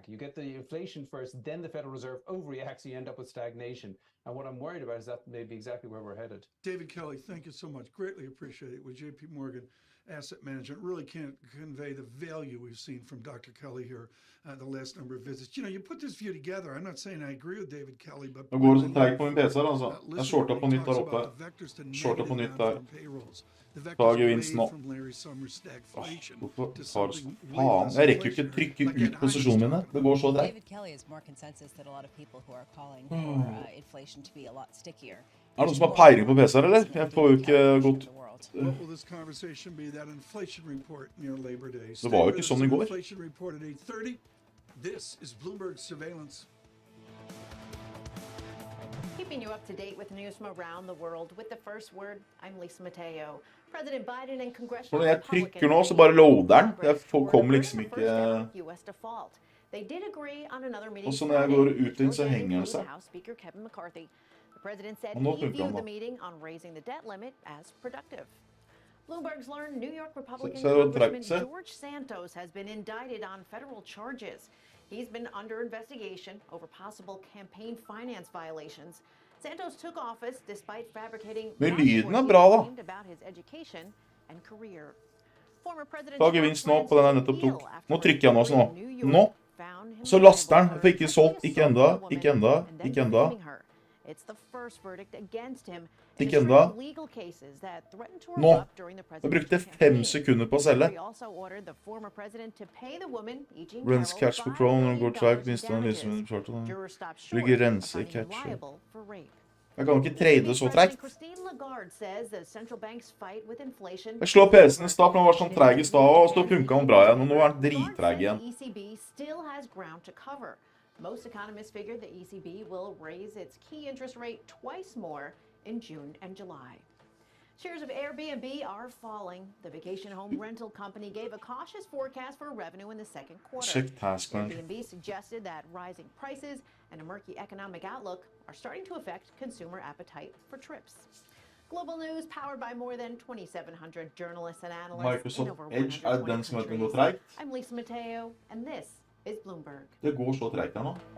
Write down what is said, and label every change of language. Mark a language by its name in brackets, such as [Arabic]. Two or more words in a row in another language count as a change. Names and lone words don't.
[English] You get the inflation first, then the Federal Reserve overreacts, you end up with stagnation. And what I'm worried about is that may be exactly where we're headed. David Kelly, thank you so much. Greatly appreciate it. With JP Morgan Asset Management, really can't convey the value we've seen from Dr. Kelly here the last number of visits. You know, you put this view together. I'm not saying I agree with David Kelly, but [Norwegian] Nå går det så treigt på min PC her, altså. Jeg shorta på nytt der oppe. Shorta på nytt der. Ta gevinst nå. Faen, jeg rekker jo ikke trykke ut posisjonen mine. Det går så treigt. [English] David Kelly is more consensus that a lot of people who are calling for inflation to be a lot stickier. [Norwegian] Er det noen som har peiling på PC her, eller? Jeg får jo ikke gått... Det var jo ikke sånn i går. [English] This is Bloomberg Surveillance. Keeping you up to date with news from around the world with the first word, I'm Lisa Mateo. President Biden and congressional [Norwegian] Når jeg trykker nå, så bare loader den. Jeg kommer liksom ikke... [English] US default. They did agree on another meeting. [Norwegian] Og så når jeg går ut inn, så henger den seg. [English] House Speaker Kevin McCarthy. The president said [Norwegian] Og nå [English] he [Norwegian] funker [English] viewed [Norwegian] den [English] the [Norwegian] da. [English] meeting on raising the debt limit as productive. Bloomberg's learned New York Republican [Norwegian] Så det trakk [English] Congressman [Norwegian] seg. [English] George Santos has been indicted on federal charges. He's been under investigation over possible campaign finance violations. Santos took office despite fabricating [Norwegian] Men lyden bra da. [English] about his education and career. Former President [Norwegian] Ta gevinst nå på den jeg nettopp tok. Nå trykker jeg nå sånn nå. Nå. Så laster den. Jeg får ikke solgt. Ikke enda. Ikke enda. Ikke enda. [English] It's the first verdict against him. [Norwegian] Ikke enda. Nå. Jeg brukte 5 sekunder på å selge. Rens catch for crown og går track minst av lysen charter. Ligger rense catch. Jeg kan ikke trade så tregt. Jeg slår PC-en i stad, for den var sånn treg i stad, og så funket den bra igjen, og nå er den drittreg igjen. [English] Most economists figure the ECB will raise its key interest rate twice more in June and July. Shares of Airbnb are falling. The vacation home rental company gave a cautious forecast for revenue in the second quarter. Check task man. Airbnb suggested that rising prices and a murky economic outlook are starting to affect consumer appetite for trips. Global news powered by more than 2,700 journalists and analysts in over 120 countries. I'm Lisa Mateo, and this is Bloomberg. [Norwegian] Det går så tregt her nå.